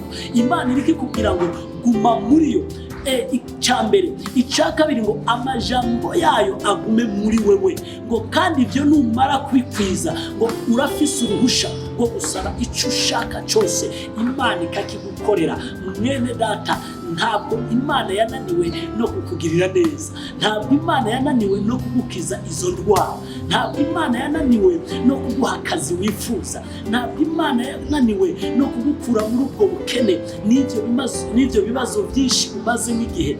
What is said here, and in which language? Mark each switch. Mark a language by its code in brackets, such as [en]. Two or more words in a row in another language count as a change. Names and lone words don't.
[rn] Imana iriko ikubwira ngo guma muri yo. Icyambere, icya kabiri ngo amajambo yayo agume muri wewe, ngo kandi ibyo numara kwikwiza ngo urafise uruhusha ngo usaba icyo ushaka cyose Imana ikakigukorera. Mwene data, ntabwo Imana yananiwe no kukugirira neza, ntabwo Imana yananiwe no kugukiza izo ndwara, ntabwo Imana yananiwe no kuguha akazi wifuza, ntabwo Imana yananiwe no kugukura muri ubwo bukene n'ibyo bibazo byinshi umaze n'igihe.